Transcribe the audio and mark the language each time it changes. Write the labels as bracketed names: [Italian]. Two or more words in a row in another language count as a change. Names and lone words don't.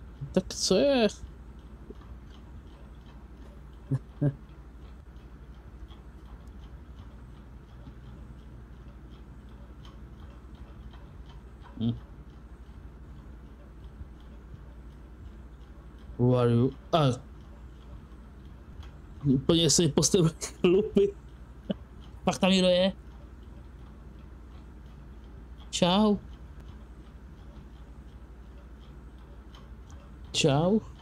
[Czech] Tak co je? [English] Who are you? [Czech] Úplně se mi postavili chlupy. Pak tam někdo je. Čau. Čau.